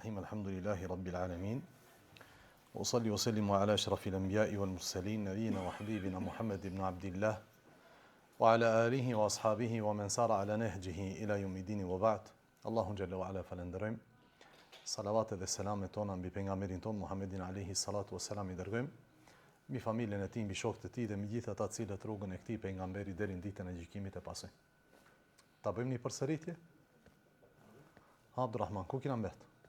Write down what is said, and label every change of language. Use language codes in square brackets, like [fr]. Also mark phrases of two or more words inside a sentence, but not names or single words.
[ar] الحمد لله رب العالمين أصلي وأسلم على أشرف الأنبياء والمرسلين نبينا وحبيبنا محمد بن عبد الله وعلى آله وأصحابه ومن سار على نهجه إلى يوم الدين وبعد. الله جل وعلا [sq] falenderojm. Salavat dhe selamet tona mbi pejgamberin ton Muhammedin [ar] عليه الصلاة والسلام [sq] I dërgojm, mbi familjen e tij, mbi shokët e tij dhe mbi gjithë ata të cilët rrugën e këtij pejgamberi deri në ditën e gjykimit e pasoj. Ta bëjmë një përsëritje? Abdurrahman, ku kena mbet?